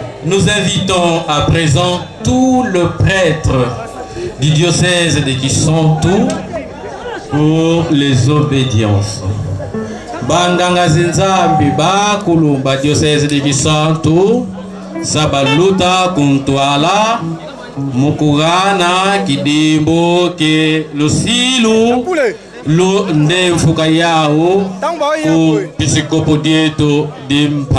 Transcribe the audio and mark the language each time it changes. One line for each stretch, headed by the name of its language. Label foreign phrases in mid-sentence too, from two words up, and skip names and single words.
French: Nous invitons à présent tout le prêtre du diocèse de Kisantu pour les obédiences.
Kongo: Banganga zinzambi bakulumba diocèse de Kisantu sabaluta kuntwala mukugana kidimbo ke lusilu lu ndemfuka yao ku pisikopo dieto dimpa.